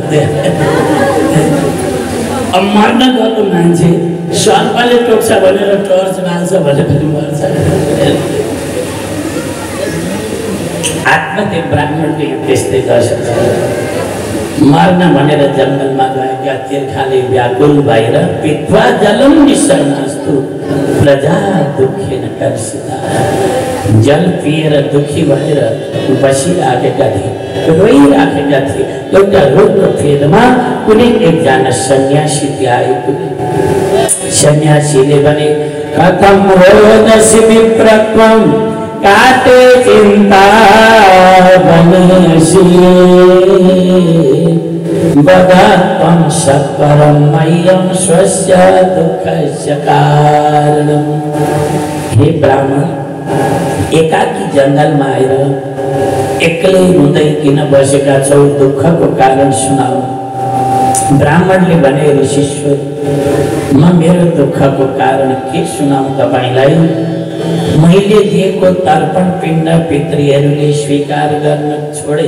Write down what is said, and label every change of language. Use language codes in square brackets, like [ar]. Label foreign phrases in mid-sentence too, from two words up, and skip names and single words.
[ne] अब मर्न गएको मान्छे सर्पले टोक्छ भनेर टर्च बाल्छ भने पनि मर्छ। आत्मदेव ब्राह्मणले त्यस्तै दशा छ। मर्न भनेर जङ्गलमा गएका तिर्खाले व्याकुल भएर [sa] पीत्वा जलं निषण्णास्तु प्रजा दुःखेन कर्षिता। [ne] जल पिएर दुःखी भएर बसिराखेका थिए, रोइराखेका थिए। एउटा रोगको फेदमा कुनै एकजना सन्यासी त्यहाँ आइपुगे। सन्यासीले भने [sa] कथं रोदसी विप्रत्वं काटे चिन्ता बनेसी बदात्वं सत्वरं मह्यं स्वस्य दुःखस्य कारणम्। [ne] हे ब्राह्मण, एकाकी जङ्गलमा आएर एक्लै हुँदै किन बसेका छौ? दुःखको कारण सुनाऊ। ब्राह्मणले भने ऋषिश्वर, म मेरो दुःखको कारण के सुनाऊ तपाईँलाई? मैले दिएको तर्पण पिण्ड पितृहरूले स्वीकार गर्न छोडे।